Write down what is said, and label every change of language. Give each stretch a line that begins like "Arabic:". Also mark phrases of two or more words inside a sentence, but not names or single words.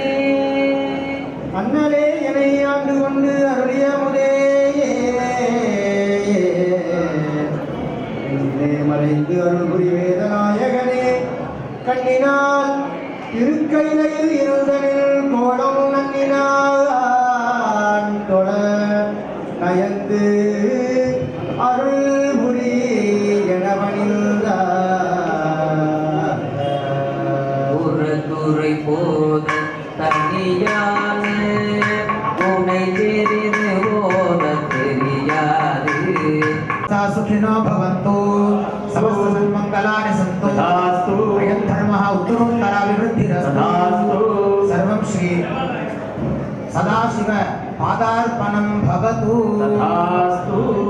Tamil: அண்ணலே என்னை ஆண்டு கொண்டு அருளிய முதையே மறைந்து அருள் புரி வேதநாயகனே கண்ணினால் திருக்கையிலையில் இருந்தனில் கோலம் நன்னினான் தொழ நயந்து அருள் புரி துறை போத தனியான உனை தெரிந்து போத தெரியாது
Sanskrit: सुखिनो भवन्तु समस्त सन्मङ्गलानि सन्तु तथास्तु अयं धर्मः उत्तरोत्तराभिवृद्धिरस्तु सर्वं श्री सदाशिव पादार्पणं भवतु तथास्तु